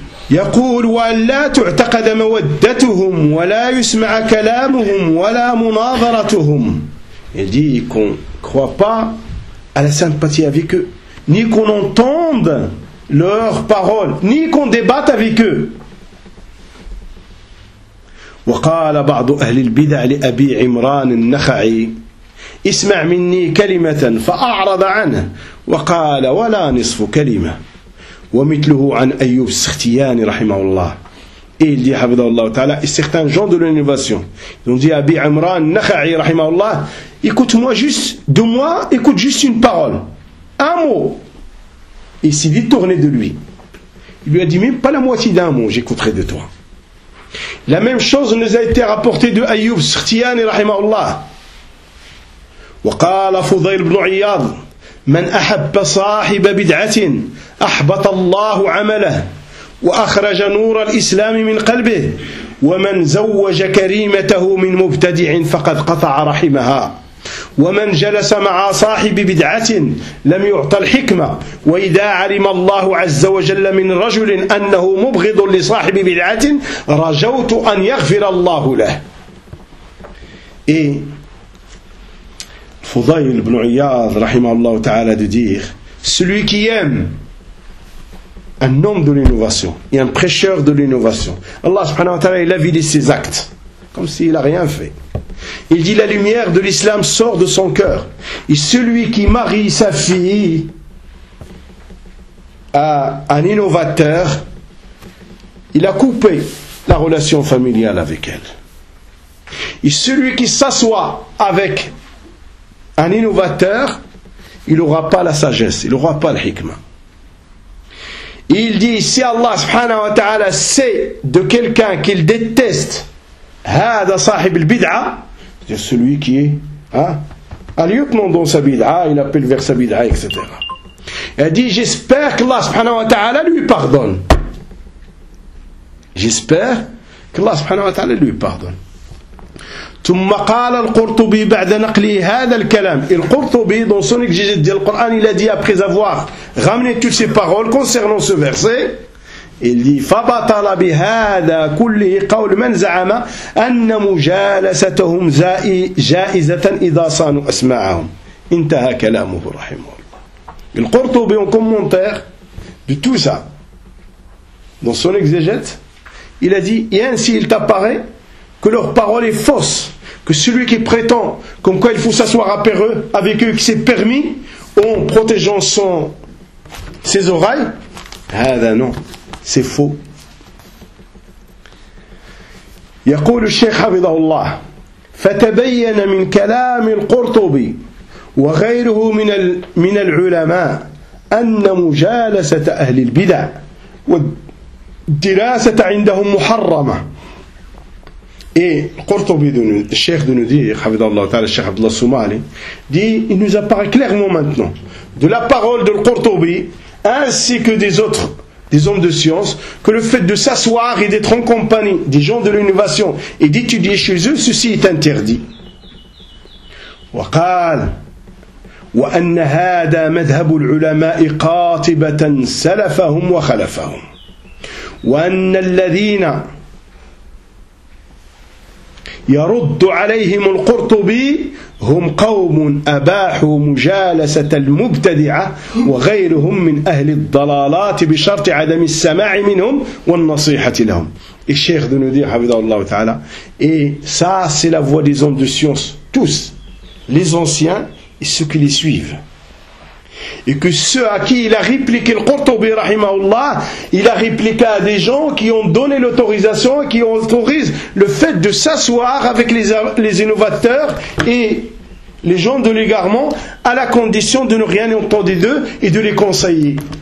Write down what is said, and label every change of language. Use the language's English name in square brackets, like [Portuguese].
[Arabic] يقول وأن لا تعتقد مودتهم ولا يسمع كلامهم ولا مناظرتهم. [French] Il dit qu'on ne croit pas à la sympathie avec eux, ni qu'on entende leurs paroles, ni qu'on débatte avec eux. [Arabic] وقال بعض أهل البدع لأبي عمران النخعي اسمع مني كلمة فأعرض عنه وقال ولا نصف كلمة ومثله عن أيوب السختياني رحمه الله. [French] Et il dit, [Arabic] حفظه الله تعالى, [French] certains gens de l'innovation, ils ont dit à Abi Imran Nakhai, [Arabic] رحمه الله, [French] écoute-moi juste, de moi, écoute juste une parole, un mot. Et il s'est vite tourné de lui. Il lui a dit, même pas la moitié d'un mot, j'écouterai de toi. La même chose nous a été rapportée de Ayyub Sirtiyani, rahimahullah. [Arabic] Wa qala Fudayl ibn Iyad, man ahabba sahiba bid'atin, ahbata Allahu 'amalah, wa akhraja nur al-islam min qalbihi, wa man zawwaja karimatahu min mubtadi'in faqad qata'a rahimaha. ومن جلس مع صاحب بدعة لم يعط الحكمة وإذا علم الله عز وجل من رجل أنه مبغض لصاحب بدعة رجوت أن يغفر الله له. [French] Et Fudayl ibn Iyad [Arabic] رحمه الله تعالى [French] de dire, celui qui aime un homme de l'innovation et un prêcheur de l'innovation, Allah [Arabic] subhanahu wa ta'ala, [French] il a vidé ses actes comme s'il n'a rien fait. Il dit, la lumière de l'islam sort de son cœur. Et celui qui marie sa fille à un innovateur, il a coupé la relation familiale avec elle. Et celui qui s'assoit avec un innovateur, il n'aura pas la sagesse, il n'aura pas le hikmah. Et il dit, si Allah subhanahu wa ta'ala sait de quelqu'un qu'il déteste, [Arabic] هذا صاحب البدعة, [French] c'est celui qui est un lieutenant dans sa bid'a, il appelle vers sa bid'a, etc. Il a dit, j'espère que Allah [Arabic] subhanahu wa ta'ala [French] lui pardonne. J'espère que Allah subhanahu wa ta'ala lui pardonne. [Arabic] ثم قال القرطبي بعد نقله هذا الكلام. [French] القرطبي dans son exégèse du Coran, il a dit, après avoir ramené toutes ses paroles concernant ce verset, il dit, [Arabic] فَبَطَلَ بِهَذَا كُلِّهِ قَوْلُ مَنْ زَعَمَا أَنَّ مُجَالَسَتَهُمْ جَائِزَةً إِذَا صَانُوا أَسْمَعَهُمْ انتهى كلامه رحمه الله. [French] Il Qurtubi en commentaire de tout ça dans son exégète, il a dit, et ainsi il t'apparaît que leur parole est fausse, que celui qui prétend comme quoi il faut s'asseoir avec eux, qui s'est permis en protégeant ses oreilles, هذا non, c'est faux. [Arabic] يقول الشيخ حفظه الله فتبين من كلام القرطبي وغيره من العلماء أن مجالسة أهل البدع والدراسة عندهم محرمة. [French] Et القرطبي الشيخ de nous dire [Arabic] حفظه الله تعالى [French] الشيخ عبد الله الصومالي dit, il nous apparaît clairement maintenant de la parole de القرطبي ainsi que des autres des hommes de science, que le fait de s'asseoir et d'être en compagnie des gens de l'innovation et d'étudier chez eux, ceci est interdit. [Arabic] وقال وأن هذا مذهب العلماء قاطبة سلفهم وخلفهم وأن الذين يرد عليهم القرطبي هم قوم أباحوا مجالسة المبتدعة وغيرهم من أهل الضلالات بشرط عدم السماع منهم والنصيحة لهم. الشيخ ذو نديح حفظه الله تعالى إساس لفوة دي زون دو سيونس توس [French] les anciens et ceux qui les suivent. Et que ceux à qui il a répliqué le Qurtubi, rahimahullah, il a répliqué à des gens qui ont donné l'autorisation et qui autorisent le fait de s'asseoir avec les innovateurs et les gens de l'égarement à la condition de ne rien entendre d'eux et de les conseiller.